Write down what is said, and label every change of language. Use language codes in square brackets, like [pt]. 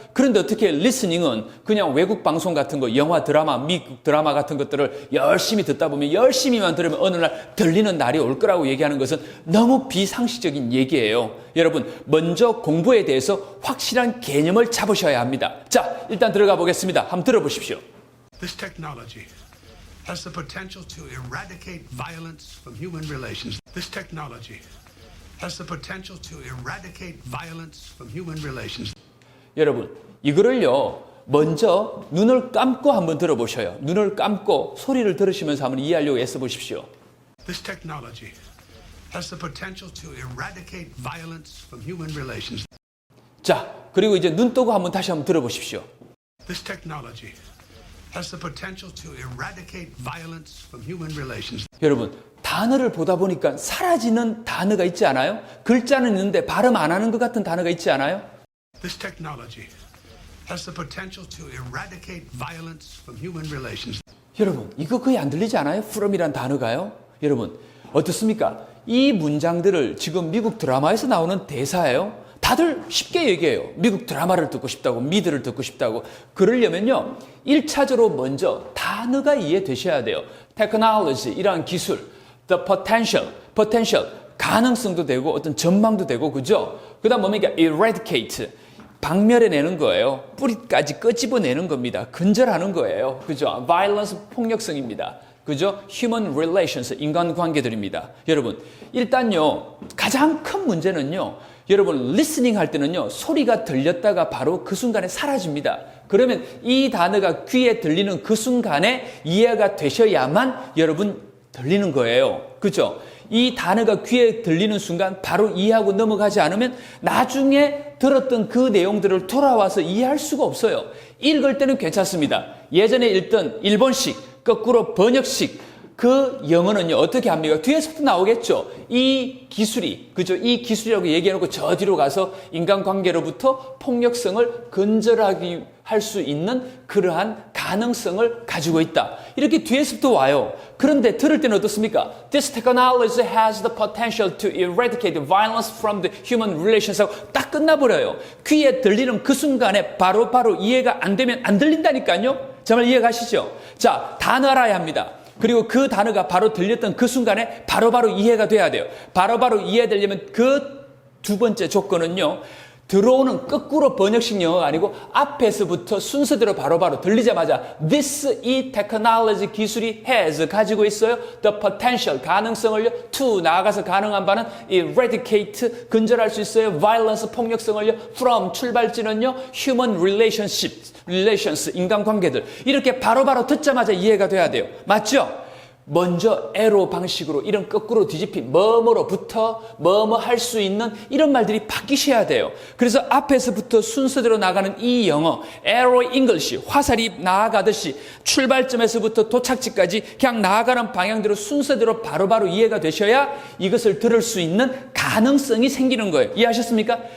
[ko] 그런데 어떻게 listening은 그냥 외국 방송 같은 거, 영화, 드라마, 미국 드라마 같은 것들을 열심히 듣다 보면, 열심히만 들으면 어느 날 들리는 날이 올 거라고 얘기하는 것은 너무 비상식적인 얘기예요. 여러분, 먼저 공부에 대해서 확실한 개념을 잡으셔야 합니다. 자, 일단 들어가 보겠습니다. 한번 들어보십시오. [en] This technology has the potential to eradicate violence from human relations. This technology has the potential to eradicate violence from human relations. [ko] 여러분, 이거를요, 먼저 눈을 감고 한번 들어보셔요. 눈을 감고 소리를 들으시면서 한번 이해하려고 애써보십시오. [en] This technology has the potential to eradicate violence from human relations. [ko] 자, 그리고 이제 눈 뜨고 한번 다시 한번 들어보십시오. [en] This technology has the potential to eradicate violence from human relations. [ko] 여러분, 단어를 보다 보니까 사라지는 단어가 있지 않아요? 글자는 있는데 발음 안 하는 것 같은 단어가 있지 않아요? [en] This technology has the potential to eradicate violence from human relations. [ko] 여러분, 이거 거의 안 들리지 않아요? from이란 단어가요? 여러분, 어떻습니까? 이 문장들을 지금 미국 드라마에서 나오는 대사예요. 다들 쉽게 얘기해요. 미국 드라마를 듣고 싶다고, 미드를 듣고 싶다고. 그러려면요, 1차적으로 먼저 단어가 이해되셔야 돼요. technology, 이러한 기술, the potential, 가능성도 되고 어떤 전망도 되고, 그죠? 그 다음 뭡니까? eradicate, 박멸해내는 거예요. 뿌리까지 끄집어내는 겁니다. 근절하는 거예요. 그죠? violence, 폭력성입니다. 그죠? human relations, 인간관계들입니다. 여러분, 일단요, 가장 큰 문제는요, 여러분, listening 할 때는요, 소리가 들렸다가 바로 그 순간에 사라집니다. 그러면 이 단어가 귀에 들리는 그 순간에 이해가 되셔야만 여러분 들리는 거예요. 그죠? 이 단어가 귀에 들리는 순간 바로 이해하고 넘어가지 않으면 나중에 들었던 그 내용들을 돌아와서 이해할 수가 없어요. 읽을 때는 괜찮습니다. 예전에 읽던 일본식, 거꾸로 번역식, 그 영어는요, 어떻게 합니까? 뒤에서부터 나오겠죠. 이 기술이, 그죠? 이 기술이라고 얘기해놓고 저 뒤로 가서 인간관계로부터 폭력성을 근절하기 할 수 있는 그러한 가능성을 가지고 있다. 이렇게 뒤에서부터 와요. 그런데 들을 때는 어떻습니까? [en] This technology has the potential to eradicate violence from the human relations [ko] 하고 딱 끝나버려요. 귀에 들리는 그 순간에 바로 이해가 안 되면 안 들린다니까요. 정말 이해가시죠? 자, 단어 알아야 합니다. 그리고 그 단어가 바로 들렸던 그 순간에 바로바로 이해가 돼야 돼요. 바로바로 이해되려면 그 두 번째 조건은요, 들어오는 거꾸로 번역식 영어가 아니고 앞에서부터 순서대로 바로바로 들리자마자 this, 이 technology 기술이 has, 가지고 있어요. the potential, 가능성을요. to, 나아가서 가능한 바는 eradicate, 근절할 수 있어요. violence, 폭력성을요. from, 출발지는요. human relations, 인간관계들. 이렇게 바로바로 듣자마자 이해가 돼야 돼요. 맞죠? 먼저 에로 방식으로 이런 거꾸로 뒤집힌 뭐뭐로부터 뭐뭐 할 수 있는 이런 말들이 바뀌셔야 돼요. 그래서 앞에서부터 순서대로 나가는 이 영어, 에로 잉글리시, 화살이 나아가듯이 출발점에서부터 도착지까지 그냥 나아가는 방향대로 순서대로 바로바로 이해가 되셔야 이것을 들을 수 있는 가능성이 생기는 거예요. 이해하셨습니까?